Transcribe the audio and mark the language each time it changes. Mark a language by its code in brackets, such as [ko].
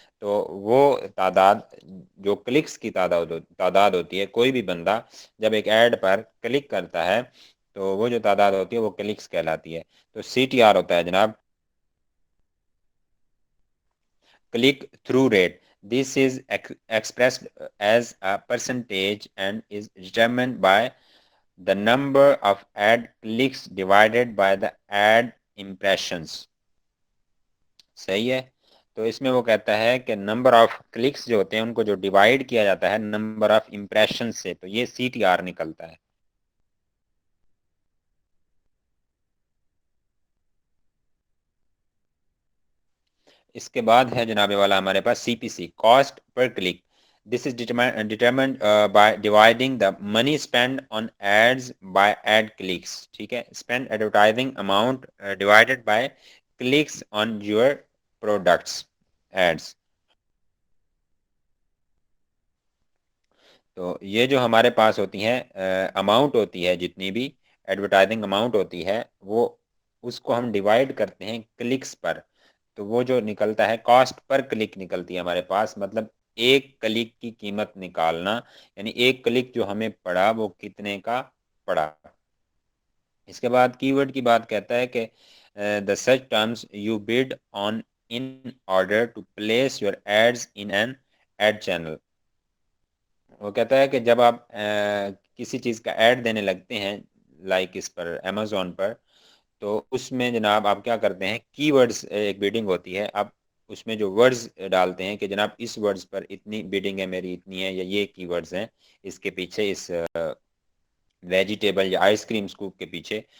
[ur] تو وہ تعداد، جو کلکس کی تعداد ہوتی ہے، کوئی بھی بندہ جب ایک ایڈ پر کلک کرتا ہے تو وہ جو تعداد ہوتی ہے وہ کلکس کہلاتی ہے. تو CTR ہوتا ہے جناب، click through rate. [en] This is expressed as a percentage and is determined by the number of ad clicks divided by the ad impressions. [ur] صحیح ہے. تو اس میں وہ کہتا ہے کہ نمبر آف کلکس جو ہوتے ہیں ان کو جو ڈیوائڈ کیا جاتا ہے نمبر آف امپریشن سے، تو یہ CTR نکلتا ہے. اس کے بعد ہے جناب والا ہمارے پاس CPC، cost per click. [en] This is determined by dividing the money spent on ads by ad clicks. [ur] ٹھیک ہے، [en] spend advertising amount divided by clicks on your products ads. [ur] تو یہ جو ہمارے پاس ہوتی ہیں اماؤنٹ ہوتی ہے، جتنی بھی ایڈورٹائزنگ اماؤنٹ ہوتی ہے، وہ اس کو ہم ڈیوائڈ کرتے ہیں کلکس پر. تو وہ جو نکلتا ہے کاسٹ پر کلک نکلتی ہے ہمارے پاس. مطلب ایک کلک کی قیمت نکالنا، یعنی ایک کلک جو ہمیں پڑا وہ کتنے کا پڑا. اس کے بعد کی ورڈ کی بات کہتا ہے کہ [en] the search terms you bid on in order to place your ads in an ad channel. [ur] وہ کہتا ہے کہ جب آپ کسی چیز کا ایڈ دینے لگتے ہیں، لائک اس پر امیزون پر، تو اس میں جناب آپ کیا کرتے ہیں، کی ورڈز ایک بیڈنگ ہوتی ہے. آپ اس میں جو ورڈز ڈالتے ہیں کہ جناب اس ورڈز پر اتنی بیڈنگ ہے میری، اتنی ہے، یا یہ کی ورڈز ہیں اس کے پیچھے، اس ویجیٹیبل یا آئس کریم سکوپ کے پیچھے.